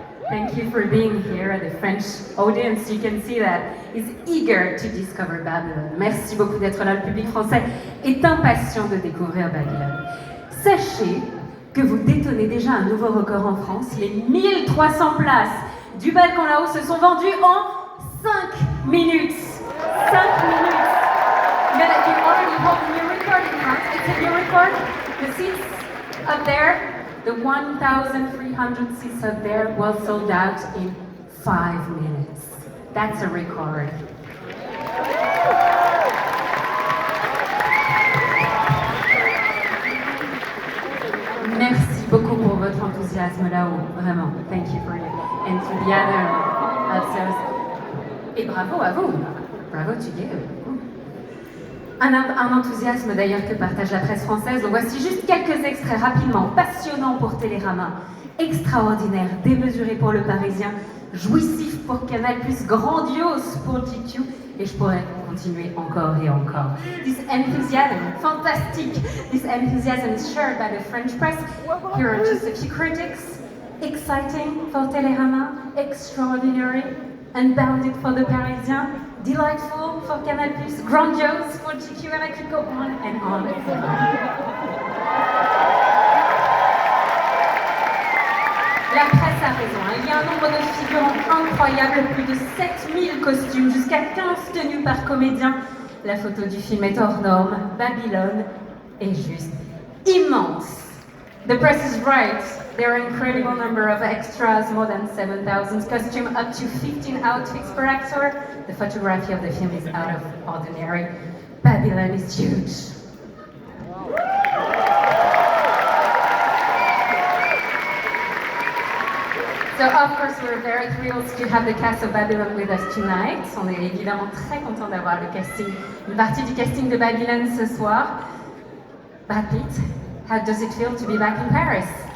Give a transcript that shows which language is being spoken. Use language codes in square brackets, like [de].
[en] Thank you for being here. The French audience, you can see that, is eager to discover Babylon. [fr] Merci beaucoup d'être là. Le public français est impatient de découvrir Babylone. Sachez que vous détenez déjà un nouveau record en France. Les 1300 places du balcon là-haut se sont vendues en 5 minutes. 5 minutes. [en] You already hold a new record in France. It's a new record. The seats up there, the 1,300 seats up there, were sold out in 5 minutes. That's a record. [fr] Merci beaucoup pour votre enthousiasme là-haut, vraiment. [en] Thank you for it. And to the other officers. [fr] Et bravo à vous. [en] Bravo to you. [fr] Un enthousiasme d'ailleurs que partage la presse française. Donc voici juste quelques extraits rapidement, passionnants pour Télérama, extraordinaire, démesuré pour Le Parisien, jouissif pour Canal+, grandiose pour GQ, et je pourrais continuer encore et encore. [en] This enthusiasm, fantastic, this enthusiasm is shared by the French press. Here are just a few critics. Exciting for Télérama, extraordinary, unbounded for The Parisien, delightful for Canal+, grandiose for GQ, and I could go on and on and on. [fr] La presse a raison, il y a un nombre de figurants incroyable, plus de 7000 costumes, jusqu'à 15 tenues par comédien. La photo du film est hors norme, Babylone est juste immense. [en] The press is right. There are an incredible number of extras, more than 7,000 costumes, up to 15 outfits per actor. The photography of the film is out of ordinary. Babylon is huge. So of course we're very thrilled to have the cast of Babylon with us tonight. [fr] On est évidemment très content d'avoir le casting, une partie du casting de Babylon ce soir. [en] Brad Pitt, how does it feel to be back in Paris?